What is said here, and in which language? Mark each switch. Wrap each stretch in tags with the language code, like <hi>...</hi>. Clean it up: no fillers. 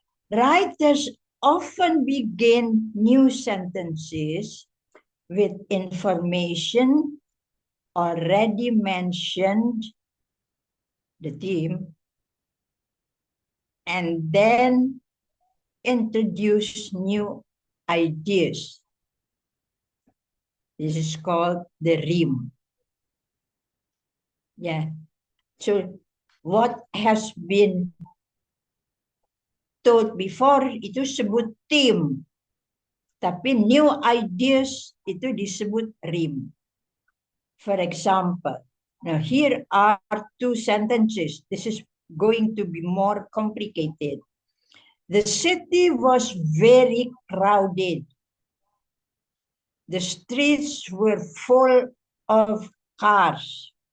<en>Writers often begin new sentences with information already mentioned, the theme, and then introduce new ideas. This is called the rhyme. Yeah. So what has been taught before</en> <id>itu sebut</id> <en>theme.</en> <id>Tapi</id> <en>new ideas</en> <id>itu disebut rhyme.</id> <en>For example, now here are two sentences. This is going to be more complicated. The city was very crowded. The streets were full of cars.</en>